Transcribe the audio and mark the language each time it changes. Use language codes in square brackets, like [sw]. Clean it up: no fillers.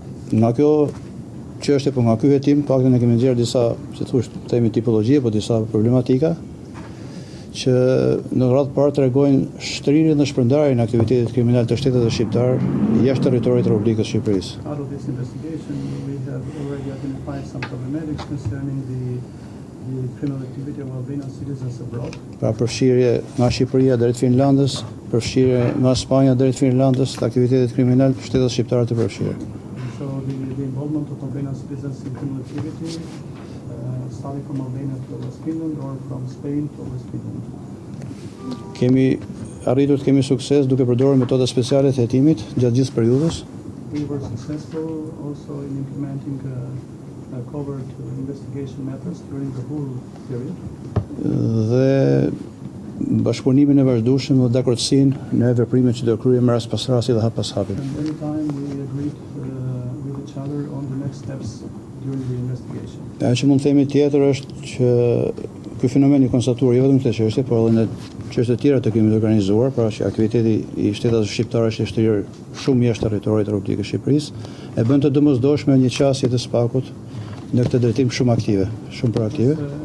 [sq] Nga kjo çështje, po nga ky hetim paktën ne kemi nxjerrë disa, si thosh, themi tipologjie, po disa problematika që në radhë parë tregojnë shtrirjen dhe shpërndarjen e aktivitetit kriminal të shtetit shqiptar jashtë territorit të Republikës së Shqipërisë. [en] Out of this investigation, we have already identified some problematics concerning the criminal activity of Albanian citizens abroad. [sq] Pra përfshirje nga Shqipëria drejt Finlandës, përfshirje nga Spanja drejt Finlandës të aktivitetit kriminal të shtetit shqiptar të përfshirë. [en] So the involvement of Albanian citizens in criminal activity, starting from Albania to West Finland or from Spain to West Finland. [sq] Kemi arritur të kemi sukses duke përdorur metoda speciale të hetimit gjatë gjithë periudhës. [en] We were successful also in implementing covert investigation methods during the whole period. [sq] Dhe bashkëpunimin e vazhdueshëm dhe dakordsinë në veprimet që do kryejmë rast pas rasti dhe hap pas hapi. [en] And every time we agreed with each other on the next steps during the investigation. [sq] Ajo që mund të themi tjetër është që ky fenomen i konstatuar jo vetëm këtë çështje, por edhe në çështje të tjera të krimit organizuar, pra që aktiviteti i shtetit shqiptar është i shtrirë shumë jashtë territorit të Republikës së Shqipërisë, e bën të domosdoshme një qasje të SPAK-ut në këtë drejtim shumë aktive, shumë proaktive.